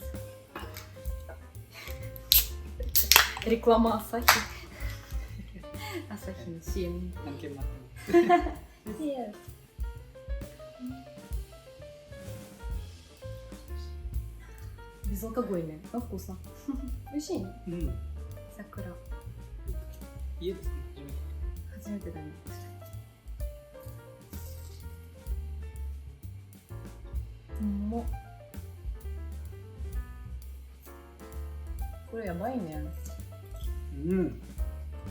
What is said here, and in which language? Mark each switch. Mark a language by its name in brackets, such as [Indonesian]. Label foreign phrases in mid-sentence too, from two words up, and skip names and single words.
[Russian] Реклама Асахи. Асахи Син. Yes. Безалкогольное, но вкусно. Очень. Сакура. [Japanese] 家ですか初めてだね。もこれやばいね。うん。